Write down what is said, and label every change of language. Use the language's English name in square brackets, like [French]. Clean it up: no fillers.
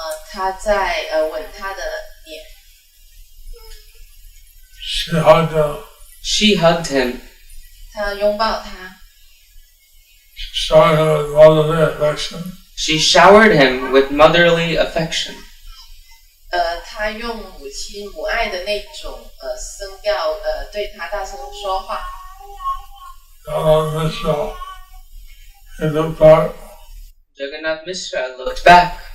[Chinese] 她在吻他的脸。 [English] She hugged him. She hugged him. [Chinese] 她拥抱他。 [English] showing him motherly affection. She showered him with motherly affection. [Chinese] 他用母亲母爱的那种声调对他大声说话。 [English] Jagannath Mishra, he looked back. Jagannath Mishra looked back.